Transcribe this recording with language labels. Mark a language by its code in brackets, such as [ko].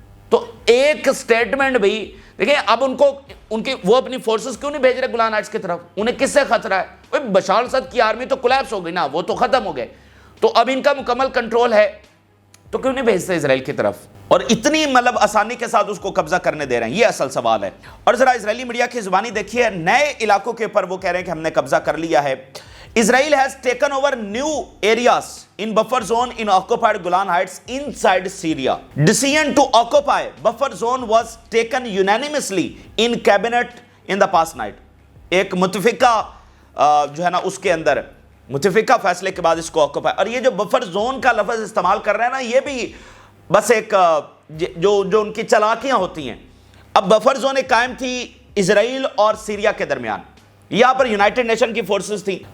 [ur] تو ایک سٹیٹمنٹ بھی دیکھیں، اب وہ اپنی فورسز کیوں نہیں بھیج رہے گولان ہائٹس کی طرف؟ انہیں کس سے خطرہ ہے؟ بشار الاسد کی آرمی تو کولیپس ہو گئی نا، وہ تو ختم ہو گئے. تو اب ان کا مکمل کنٹرول ہے تو کیوں نہیں بھیجتے اسرائیل کی طرف؟ اور اتنی مطلب آسانی کے ساتھ اس کو قبضہ کرنے دے رہے ہیں، یہ اصل سوال ہے. اور ذرا اسرائیلی میڈیا کی زبانی دیکھیے، نئے علاقوں کے اوپر وہ کہہ رہے ہیں کہ ہم نے قبضہ کر لیا ہے. [en] Israel has taken over new areas in buffer zone in occupied Golan Heights inside Syria. Decision to occupy buffer zone was taken unanimously in cabinet in the past night. [ur] ایک متفقہ جو ہے نا اس کے اندر متفقہ فیصلے کے بعد اس کو آکوپائی. اور یہ جو بفر زون کا لفظ استعمال کر رہے ہیں نا، یہ بھی بس ایک جو ان کی چالاکیاں ہوتی ہیں. اب بفر زون ایک قائم تھی اسرائیل اور سیریا کے درمیان، یہاں پر یونائٹڈ نیشن کی فورسز تھیں.